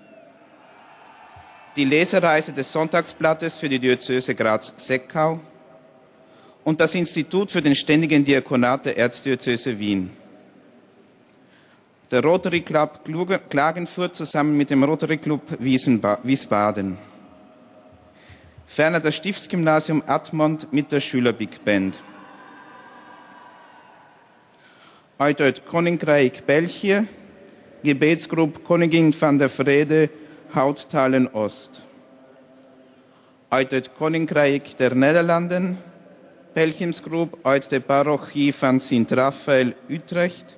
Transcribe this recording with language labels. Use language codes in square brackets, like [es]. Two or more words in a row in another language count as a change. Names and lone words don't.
[de] Die Lesereise des Sonntagsblattes für die Diözese Graz-Seckau und das Institut für den ständigen Diakonat der Erzdiözese Wien. Der Rotary Club Klagenfurt zusammen mit dem Rotary Club Wiesbaden. Ferner das Stiftsgymnasium Admont mit der Schüler-Big Band. [nl] Uit het Koninkrijk België, Gebetsgroep Koningin van der Vrede, Houttalen Oost. Uit het Koninkrijk der Nederlanden, Pelgrimsgroep uit de parochie van Sint-Raphaël, Utrecht.